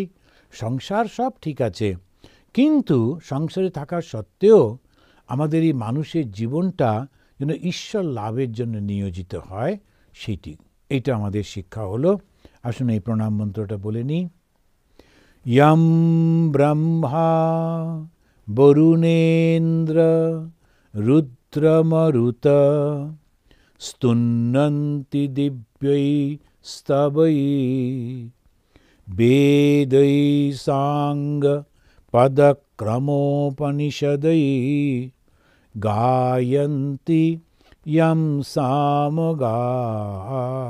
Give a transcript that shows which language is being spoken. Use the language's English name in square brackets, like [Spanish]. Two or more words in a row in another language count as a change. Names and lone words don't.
[Bangla] সংসার সব ঠিক আছে, কিন্তু সংসারে থাকা সত্ত্বেও আমাদের এই মানুষের জীবনটা যেন ঈশ্বর লাভের জন্য নিয়োজিত হয়, এইটা আমাদের শিক্ষা হলো। আসুন এই প্রণাম মন্ত্রটা বলে নিই। [Sanskrit] ইয়ং ব্রহ্মা বরুণেন্দ্র রুদ্রমরুত स्तुन्नन्ति दिव्यै स्तवै वेदै साङ्ग पदक्रमोपनिषदै गायन्ति यं सामगाः।